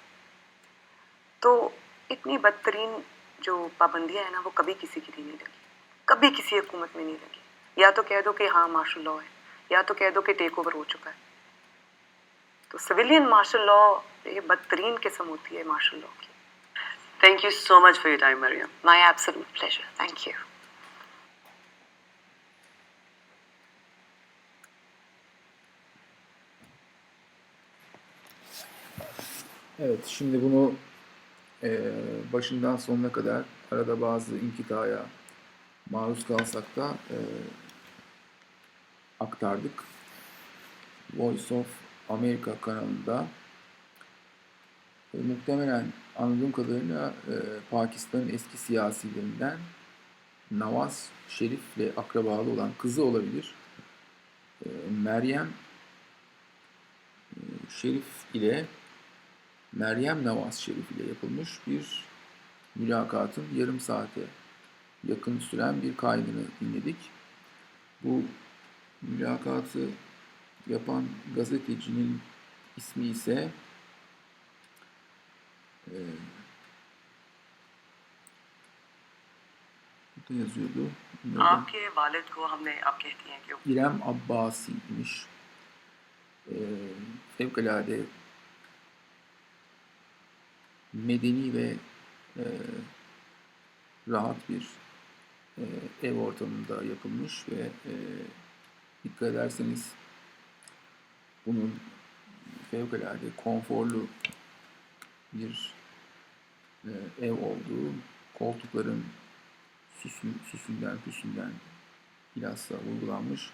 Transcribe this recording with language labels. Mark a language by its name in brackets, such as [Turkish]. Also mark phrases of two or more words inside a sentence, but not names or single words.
[Urdu] تو اتنی بدترین جو پابندیاں ہیں نا، وہ کبھی کسی کی نہیں لگی، کبھی کسی حکومت میں نہیں لگی. یا تو کہہ دو کہ ہاں [English] martial law [Urdu] ہے، یا تو کہہ دو کہ [English] take over [Urdu] ہو چکا ہے. تو [English] civilian martial law [Urdu] یہ بدترین قسم ہوتی ہے [English] martial law [Urdu] کی. [English] Thank you so much for your time, Mariam. My absolute pleasure. Thank you. [Turkish] Evet, şimdi bunu başından sonuna kadar arada bazı inkitaya maruz kalsak da aktardık. Voice of America kanalında muhtemelen anladığım kadarıyla Pakistan'ın eski siyasilerinden Nawaz Şerif'le akrabalı olan kızı olabilir. Meryem Şerif ile Meryem Nawaz Şerif ile yapılmış bir mülakatın yarım saate yakın süren bir kaydını dinledik. Bu mülakatı yapan gazetecinin ismi ise burada yazıyordu. [Urdu] آپ کے والد کو ہم نے آپ کہتی ہیں کہ [Turkish] İrem Abbasi imiş. Fevkalade medeni ve rahat bir ev ortamında yapılmış ve dikkat ederseniz bunun fevkalade konforlu bir ev olduğu, koltukların süsünden bilhassa vurgulanmış.